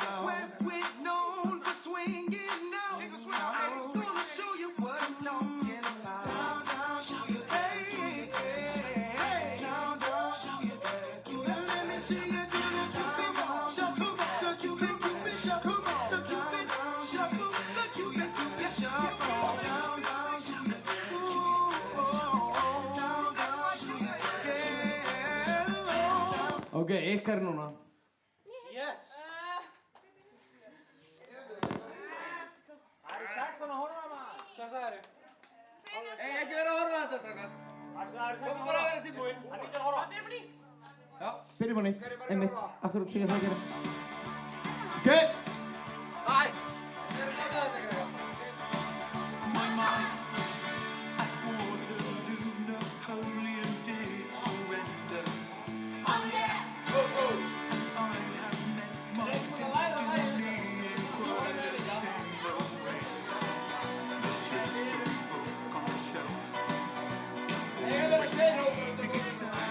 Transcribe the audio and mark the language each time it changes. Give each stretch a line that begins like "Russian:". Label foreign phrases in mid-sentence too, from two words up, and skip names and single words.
English: Where we're known for swinging now. I'm gonna show you what I'm talking about. Hey, let me see you do the Cupid shuffle, the Cupid shuffle, the Cupid shuffle, the Cupid shuffle.
Icelandic: Ok, ykkar núna. Yes! Það eru 16 að horfa maður! Hvað sagðirðu? Ekki vera að horfa á þetta, strákar. Það eru 16 að Komum horfa. bara að vera tilbúin. Það er ekki að horfa. Já. Byrjum á nýtt. Einmitt. Akkur sé ég það að gera. Ok. Bæ! Við erum að þetta, krakkar.
English: Napoleon did surrender. Oh yeah! And I have met my destiny in quite a single way. The history book on the shelf is always repeating itself.